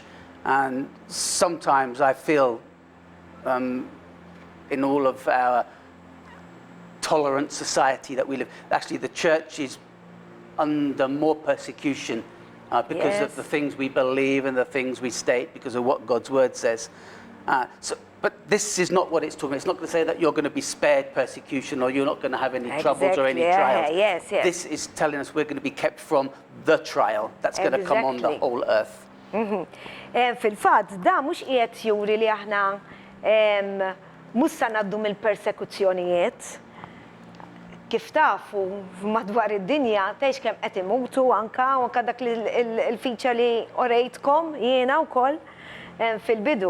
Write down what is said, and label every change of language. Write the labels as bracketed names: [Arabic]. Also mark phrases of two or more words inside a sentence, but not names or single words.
[English] And sometimes I feel in all of our tolerant society that we live, actually the church is under more persecution because of the things we believe and the things we state, because of what God's word says. But this is not what it's talking about. It's not going to say that you're going to be spared persecution or you're not going to have any troubles or any trials. Yes. This is telling us we're going to be kept from the trial that's going to come on the whole earth. [Maltese] Fil-fatt, da mhux qiegħed juri li aħna mhux se ngħaddu mill-persekuzzjonijiet. Kif tafu madwar id-dinja tgħix kemm qed imutu anke dak il-feature li orejtkom jiena wkoll fil-bidu.